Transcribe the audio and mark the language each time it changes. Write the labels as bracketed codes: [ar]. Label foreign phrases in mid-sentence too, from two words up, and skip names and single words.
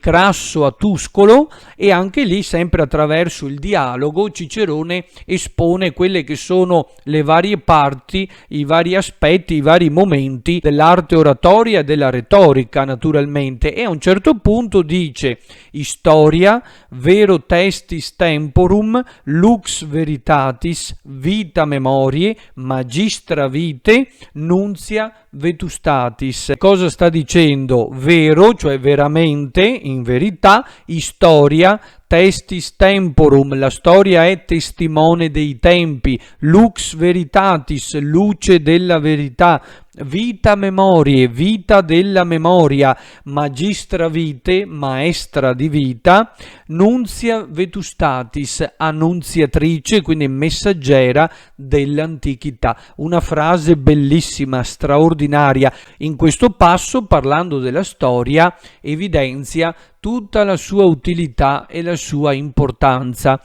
[it] Crasso a Tuscolo, e anche lì, sempre attraverso il dialogo, Cicerone espone quelle che sono le varie parti, i vari aspetti, i vari momenti dell'arte oratoria e della retorica, naturalmente, e a un certo punto dice: [la] Historia, vero testis temporum, lux veritatis, vita memorie, magistra vitae, nuntia vetustatis. [it] Cosa sta dicendo? Vero, cioè veramente, in verità, storia, [la] testis temporum, [it] la storia è testimone dei tempi, [la] lux veritatis, [it] luce della verità, [la] vita memorie, [it] vita della memoria, [la] magistra vitae, [it] maestra di vita, [la] nuntia vetustatis, [it] annunziatrice, quindi messaggera dell'antichità. Una frase bellissima, straordinaria. In questo passo, parlando della storia, evidenzia tutta la sua utilità e la sua importanza.